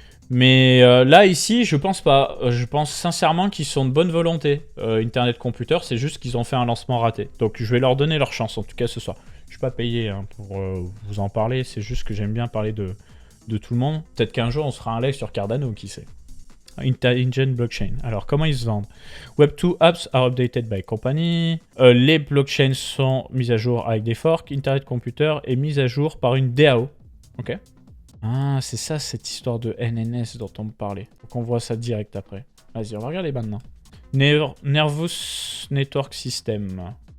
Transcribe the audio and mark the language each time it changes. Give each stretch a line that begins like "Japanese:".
French: Mais là, ici, je pense pas. Je pense sincèrement qu'ils sont de bonne volonté. Internet Computer, c'est juste qu'ils ont fait un lancement raté. Donc je vais leur donner leur chance, en tout cas ce soir. Je suis pas payé pour vous en parler, c'est juste que j'aime bien parler de tout le monde. Peut-être qu'un jour, on sera un live sur Cardano, qui sait. InGen Blockchain. Alors, comment ils se vendent?
English: Web2 apps are updated by company.
French: Les blockchains sont mises à jour avec des forks. Internet Computer est mise à jour par une DAO. Ok. Ah, c'est ça, cette histoire de NNS dont on me parlait. Faut qu'on voit ça direct après. Vas-y, on va regarder maintenant. Nervous Network System.